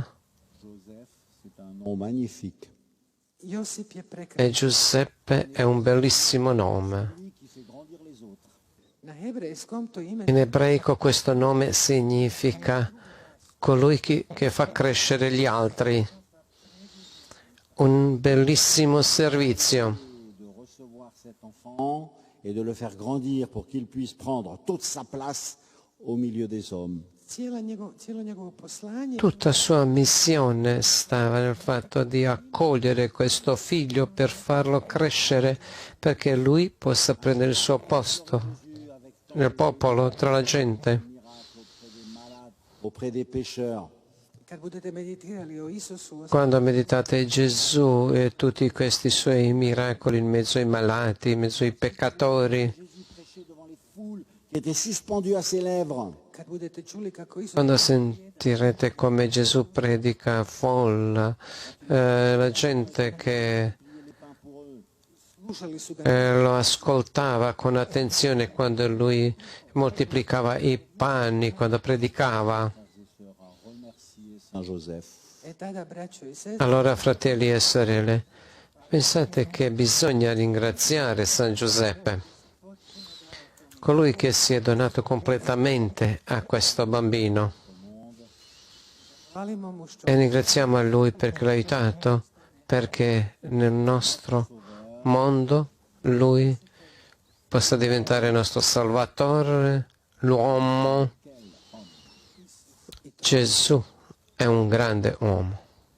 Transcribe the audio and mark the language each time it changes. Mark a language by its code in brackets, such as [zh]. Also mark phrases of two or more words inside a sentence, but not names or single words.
[fr] Joseph, c'est un nom magnifique. [hr] Josip je prekrasno. [it] e Giuseppe è un bellissimo nome. [fr] Lui qui fait grandir les autres. [hr] Na hebrejskom to ime [it] In ebraico questo nome significa colui che fa crescere gli altri. Un bellissimo servizio. [fr] De recevoir cet enfant et de le faire grandir pour qu'il puisse prendre toute sa place au milieu des hommes. [hr] cijelo njegovo poslanje [it] Tutta sua missione stava nel fatto di accogliere questo figlio per farlo crescere, perché lui possa prendere il suo posto nel popolo, tra la gente. [fr] Auprès des pécheurs. [hr] kad budete meditirali o Isusu [it] Quando meditate Gesù e tutti questi suoi miracoli in mezzo ai malati, in mezzo ai peccatori, [fr] Jésus prêchait devant les foules qui étaient suspendues à ses lèvres. [hr] kad budete čuli kako Isus [it] quando sentirete come Gesù predica folla, la gente che [hr] slušali su ga [it] lo ascoltava con attenzione quando lui moltiplicava i panni, quando predicava. [fr] Saint Joseph. [hr] e tada braćo i sestre [it] Allora, fratelli e sorelle, pensate che bisogna ringraziare San Giuseppe, colui che si è donato completamente a questo bambino. [hr] hvalimo mu što [it] E ringraziamo a lui perché l'ha aiutato, perché nel nostro mondo lui possa diventare il nostro Salvatore, l'uomo. Gesù è un grande uomo.